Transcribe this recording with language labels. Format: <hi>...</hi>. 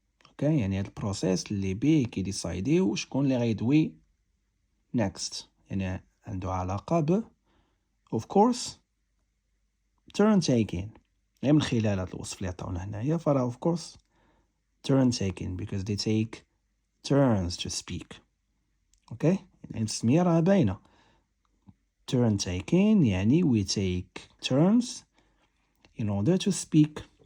<ar>Okay, يعني هاد البروسيس اللي بيه كيديسايديو شكون اللي غيدوي next.</ar> <en>يعني عنده علاقة ب of course turn taking.</en> <ar>يعني من خلال هاد الوصف اللي عطاونا هنايا فراه of course turn taking</ar> <en>because they take turns to speak.</en> <ar>Okay, يعني التسمية راه باينة.</ar> <en>Turn taking يعني we take turns in order to speak.</en>